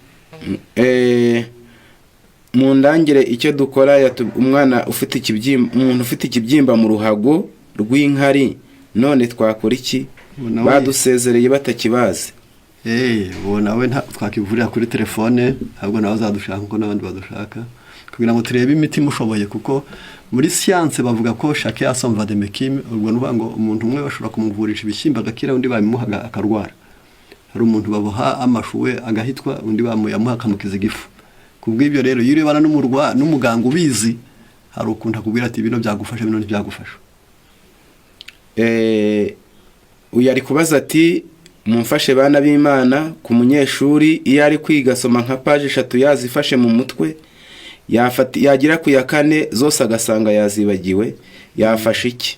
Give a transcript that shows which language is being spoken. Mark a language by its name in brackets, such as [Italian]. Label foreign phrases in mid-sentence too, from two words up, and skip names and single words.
[Kinyarwanda] Mu ndangire icyo dukora, umwana ufite ikibyimba, umuntu ufite ikibyimba mu ruhago rw'inkari, none twakora iki? Badusezereye batakibazi. Uwo nawe twakivurira kuri telefone, ahubwo nawe azadushaka nko n'abandi badushaka, kugira ngo turebe imiti mushoboye, kuko muri science bavuga ko [French] chaque a son vademecum. [Kinyarwanda] Ubwo nuvuga ngo umuntu umwe bashobora kumuvurisha ibishyimba agakira, undi bamuhaga akarwara. Hari umuntu baboha amashuwe agahitwa, undi bamuyamuha akamukiza igifu. Kubw'ibyo rero iyo urebana n'umuganga ubizi, hari ukuntu akubwira ati bino byagufasha, bino ntibyagufasha. Uyu ari kubaza ati mumfashe bana b'Imana, ku munyeshuri iyo ari kwiga soma nka page 3 yazifashe mu mutwe, yagira ku ya 4 zose agasanga yazibagiwe, yafashe iki?